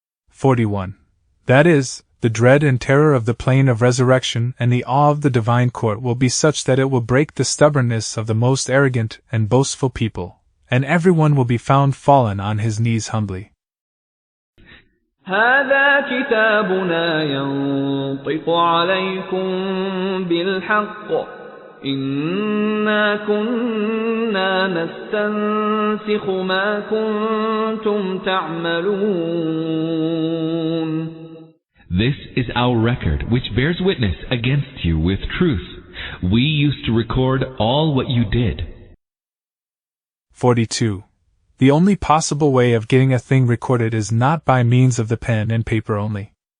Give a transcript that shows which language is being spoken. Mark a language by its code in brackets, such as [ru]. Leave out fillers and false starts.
[en] 41. That is, the dread and terror of the plain of resurrection and the awe of the divine court will be such that it will break the stubbornness of the most arrogant and boastful people, and everyone will be found fallen on his knees humbly. [ar] هذا كتابنا ينطق عليكم بالحق إنا كنا نستنسخ ما كنتم تعملون. [en] This is our record which bears witness against you with truth. We used to record all what you did. 42. The only possible way of getting a thing recorded is not by means of the pen and paper only.